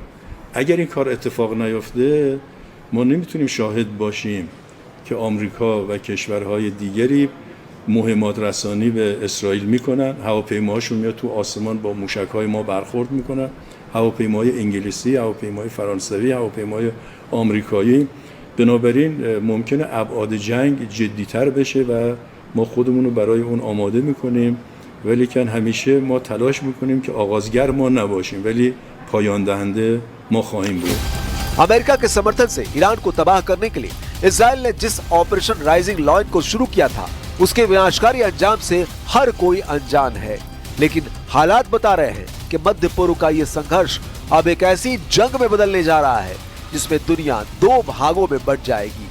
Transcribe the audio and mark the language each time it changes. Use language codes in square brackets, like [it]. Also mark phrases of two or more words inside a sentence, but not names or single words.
[fa] اگر این کار اتفاق نیفته ما نمیتونیم شاهد باشیم که آمریکا و کشورهای دیگری مهمات رسانی به اسرائیل میکنن، هواپیماهاشون میاد تو آسمان با موشک‌های ما برخورد میکنن، هواپیمای انگلیسی، هواپیمای فرانسوی، هواپیمای آمریکایی. بنابراین ممکنه ابعاد جنگ جدی‌تر بشه و ما خودمون رو برای اون آماده میکنیم، ولیکن همیشه ما تلاش میکنیم که آغازگر ما نباشیم ولی پایان دهنده ما خواهیم بود. [hi] अमेरिका के समर्थन से ईरान को तबाह करने के लिए इजराइल ने जिस ऑपरेशन राइजिंग लॉयन को शुरू किया था, उसके विनाशकारी अंजाम से हर कोई अनजान है। लेकिन हालात बता रहे हैं कि मध्य पूर्व का ये संघर्ष अब एक ऐसी जंग में बदलने जा रहा है जिसमें दुनिया दो भागों में बंट जाएगी।